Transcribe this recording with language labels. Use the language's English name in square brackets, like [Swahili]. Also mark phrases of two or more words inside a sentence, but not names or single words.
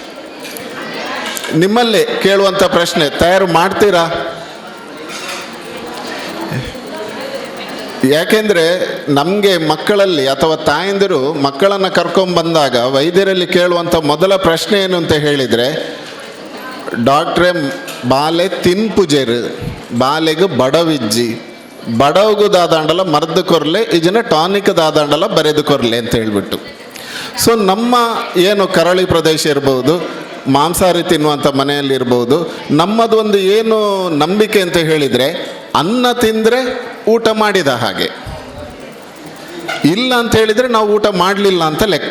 [Kannada] ನಿಮ್ಮಲ್ಲಿ ಕೇಳುವಂಥ ಪ್ರಶ್ನೆ, ತಯಾರು ಮಾಡ್ತೀರಾ? ಯಾಕೆಂದರೆ ನಮಗೆ ಮಕ್ಕಳಲ್ಲಿ ಅಥವಾ ತಾಯಂದಿರು ಮಕ್ಕಳನ್ನು ಕರ್ಕೊಂಬಂದಾಗ ವೈದ್ಯರಲ್ಲಿ ಕೇಳುವಂಥ ಮೊದಲ ಪ್ರಶ್ನೆ ಏನು ಅಂತ ಹೇಳಿದರೆ, [Tulu] ಡಾಕ್ಟ್ರೇ ಬಾಲೆ ತಿನ್ಪುಜೆರು, ಬಾಲೆಗೆ ಬಡವಿಜ್ಜಿ, ಬಡವಗೂ ದಾದಾಂಡಲ ಮರ್ದು ಕೊರ್ಲೆ, ಇದನ್ನ ಟಾನಿಕ್ ದಾದಾಂಡಲ ಬರೆದು ಕೊರ್ಲೆ [Kannada] ಅಂತ ಹೇಳ್ಬಿಟ್ಟು. ಸೊ ನಮ್ಮ ಏನು ಕರಾವಳಿ ಪ್ರದೇಶ ಇರ್ಬೋದು, ಮಾಂಸಾಹಾರಿ ತಿನ್ನುವಂಥ ಮನೆಯಲ್ಲಿರ್ಬೋದು, ನಮ್ಮದು ಒಂದು ಏನು ನಂಬಿಕೆ ಅಂತ ಹೇಳಿದರೆ, ಅನ್ನ ತಿಂದರೆ ಊಟ ಮಾಡಿದ ಹಾಗೆ, ಇಲ್ಲ ಅಂತ ಹೇಳಿದರೆ ನಾವು ಊಟ ಮಾಡಲಿಲ್ಲ ಅಂತ ಲೆಕ್ಕ.